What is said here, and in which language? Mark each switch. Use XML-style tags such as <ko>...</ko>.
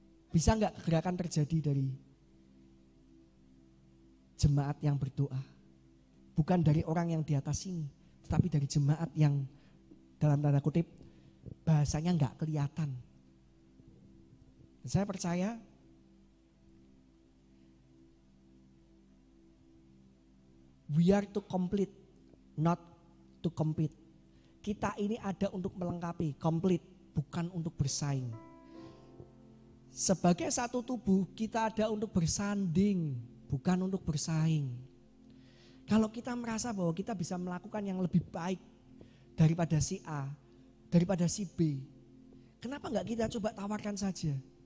<id>Bisa enggak kegerakan terjadi dari jemaat yang berdoa? Bukan dari orang yang di atas sini, tetapi dari jemaat yang dalam tanda kutip bahasanya enggak kelihatan. Dan saya percaya</id> <en>we are to complete, not to compete.</en> <id>Kita ini ada untuk melengkapi, complete, bukan untuk bersaing. Sebagai satu tubuh kita ada untuk bersanding, bukan untuk bersaing. Kalau kita merasa bahwa kita bisa melakukan yang lebih baik daripada si A, daripada si B, kenapa enggak kita coba tawarkan saja?</id>